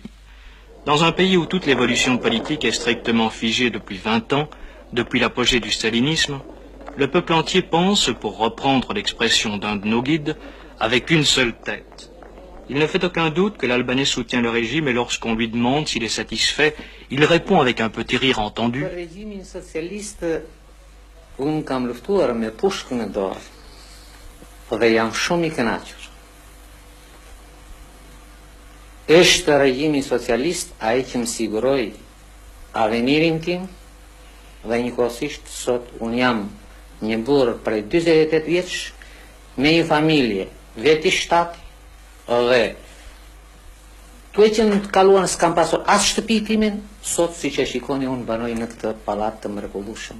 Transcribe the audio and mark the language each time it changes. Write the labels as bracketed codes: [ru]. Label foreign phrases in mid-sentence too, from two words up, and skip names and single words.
[fr] Dans un pays où toute l'évolution politique est strictement figée depuis 20 ans, depuis l'apogée du stalinisme, le peuple entier pense, pour reprendre l'expression d'un de nos guides, avec une seule tête. Il ne fait aucun doute que l'Albanais soutient le régime et lorsqu'on lui demande s'il est satisfait, il répond avec un petit rire entendu. Le régime socialiste, [sq] un cam luftuar me pushkën në dorë, dhe jam shumë I kënaqur. Është regjimi socialist ai që më siguroi avenirin tim dhe njëkohësisht sot un jam një burr prej 48 vjeç me një familje veti shtati dhe tuaj që në të kaluar s'kam pasur as shtëpi timin, sot siç e shikoni unë banoj në këtë pallat të mrekullueshëm.